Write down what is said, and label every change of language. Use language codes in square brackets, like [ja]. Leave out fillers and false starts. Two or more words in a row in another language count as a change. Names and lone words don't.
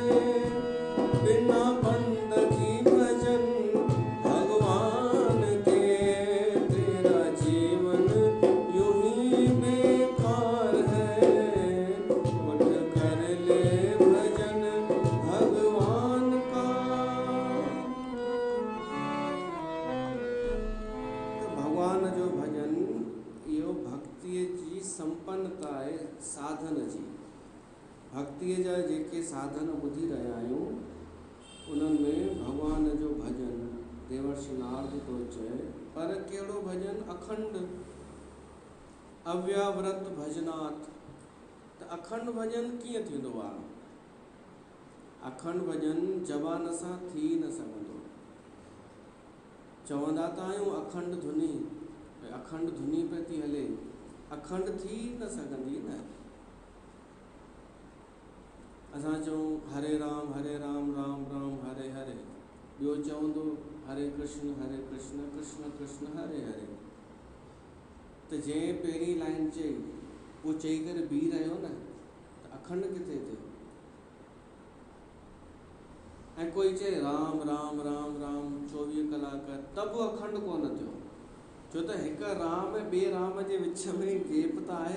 [hi] बिना बंदगी भजन भगवान के, तेरा जीवन यूं ही बेकार है। उठ कर ले भजन भगवान का। [sd] तो भगवान जो भजन इहो भक्तीअ जी संपन्नता आहे, साधन जी। भक्तीअ जा जेके साधन ॿुधी रहिया आहियूं, उन्हनि में भगवान जो भजन देवर्षि नारद थो चए, पर कहिड़ो भजन? [sa] अखंड अव्याव्रत भजनात्। [sd] त अखंड भजन कीअं थींदो आहे? अखंड भजन ज़बान सां थी न सघंदो। चवंदा त आहियूं अखंड धुनी, अखंड धुनी पे थी हले, अखंड थी न सघंदी न। असां चऊं हरे राम राम राम हरे हरे, ॿियो चवंदो हरे कृष्ण कृष्ण कृष्ण हरे हरे। त जंहिं पहिरीं लाइन चई उहो चई करे बीह रहियो न, त अखंड किथे थियो? ऐं कोई चए राम राम राम राम 24 कलाक, त बि अखंड कोन थियो। छो त हिकु राम ऐं ॿिए राम जे विच में गेप त आहे।